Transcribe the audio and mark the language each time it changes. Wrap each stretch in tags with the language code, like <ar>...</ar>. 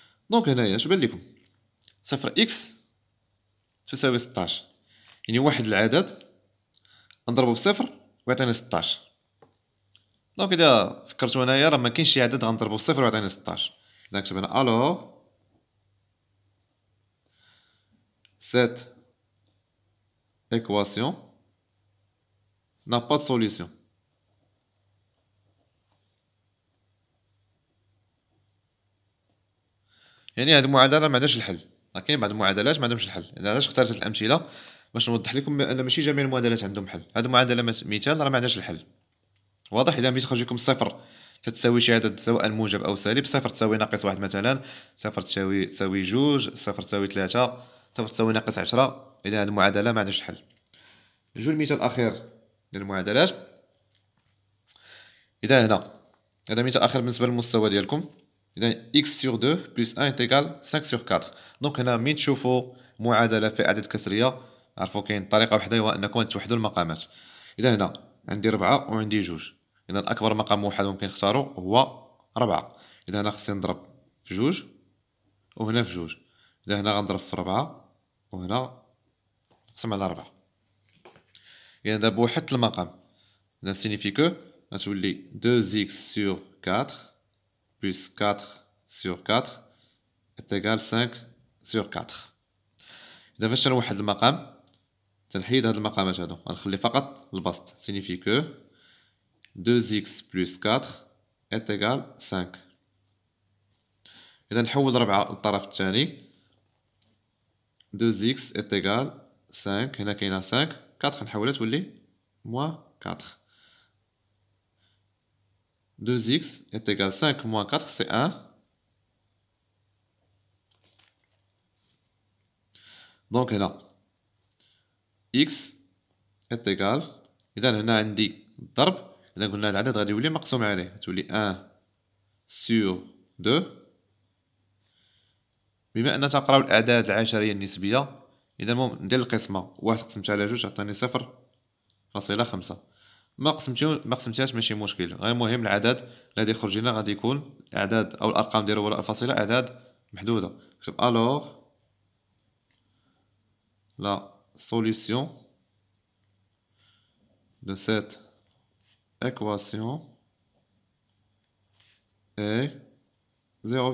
<ar>دونك هنايا اش بان لكم؟ صفر اكس تساوي 16، يعني واحد العدد نضربو في صفر ويعطينا 16. دونك اذا فكرتو هنايا راه مكاينش شي عدد غنضربو في صفر ويعطينا 16. اذا نكتب هنا الوغ</ar> <fr>cette équation n'a pas de solution.</fr> <ar>يعني هاد المعادله ما عندهاش الحل. كاين بعض المعادلات ما عندهمش الحل. اذا علاش اخترت هاد الامثله باش نوضح لكم ان ماشي جميع المعادلات عندهم حل. هاد المعادله مثال راه ما عندهاش الحل واضح. اذا بغيت يخرج لكم صفر تتساوي شي عدد سواء موجب او سالب، صفر تساوي ناقص واحد مثلا، صفر تساوي جوج، صفر تساوي ثلاثة، صفر تساوي ناقص 10. اذا هاد المعادله ما عندهاش الحل. نجو المثال الاخير ديال المعادلات. اذا هنا هذا مثال اخر بالنسبه للمستوى ديالكم.</ar> <fr>اذا x sur 2 plus 1 est égal 5 sur 4.</fr> <ar>دونك هنا ملي تشوفوا معادله في اعداد كسريه عرفوا كاين طريقه وحده هو انكم توحدوا المقامات. اذا هنا عندي 4 وعندي 2، اذا اكبر مقام موحد ممكن نختارو هو 4. اذا هنا خصني نضرب في 2 وهنا في 2. اذا هنا غنضرب في 4 وهنا نقسم على 4. اذا دابا وحدت المقام.</ar> <fr>اذا سينيفي كو غتولي 2x sur 4 plus 4 sur 4 est égal 5 sur 4.</fr> <ar>إذا فاش تنوحد المقام تنحيد هاد المقامات هادو غنخلي فقط البسط.</ar> <fr>سينيفي كو 2x plus 4 est égal 5.</fr> <ar>إذا نحول 4 للطرف الثاني</ar> <fr>2x est égal 5.</fr> <ar>هنا كاينه 5 4 نحولها تولي moins 4.</ar> <fr>2x est égal 5 moins 4 c'est 1.</fr> <ar>دونك هنا</ar> <fr>x est égal</fr> <ar>إذا هنا عندي الضرب. إذا قلنا العدد غادي يولي مقسوم عليه تولي</ar> <fr>1 sur 2.</fr> <ar>بما أن تنقراو الأعداد العشرية النسبية إذا المهم ندير القسمة 1 قسمتها على 2 عطاني 0.5. ما قسمتيهاش ماشي مشكل، غير المهم العدد اللي غادي يخرج لنا غادي يكون الاعداد او الارقام ديالو ولا الفاصله اعداد محدوده. نكتب الوغ</ar> <fr>لا solution de cette équation est 0.5.</fr>